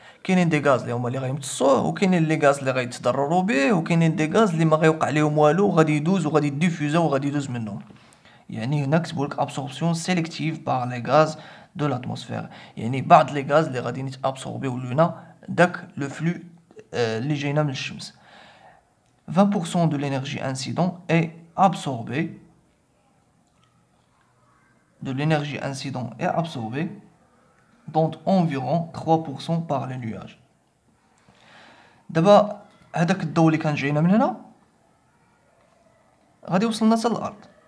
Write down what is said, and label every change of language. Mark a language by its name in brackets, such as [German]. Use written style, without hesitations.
[Arabic] كاينين دي غاز اللي هما اللي غيمتصوه، وكاينين لي غاز اللي غيتضرروا به، وكاينين دي غاز اللي ما غيوقع لهم والو وغادي يدوز وغادي ديفوزا وغادي يدوز منهم. يعني هنا كتبوا لك ابسوربسيون سيليكتيف بار لي غاز دو لاتموسفير، يعني بعض لي غاز اللي غادي يتابسوربيو لنا داك لو فلو اللي جاينا من الشمس. [French] 20% de l'énergie incident est absorbée. De l'énergie incident est absorbée, dont environ 3% par les nuages. [Arabic] دابا هذاك الضوء اللي كان جاينا من هنا غادي يوصلنا حتى للارض.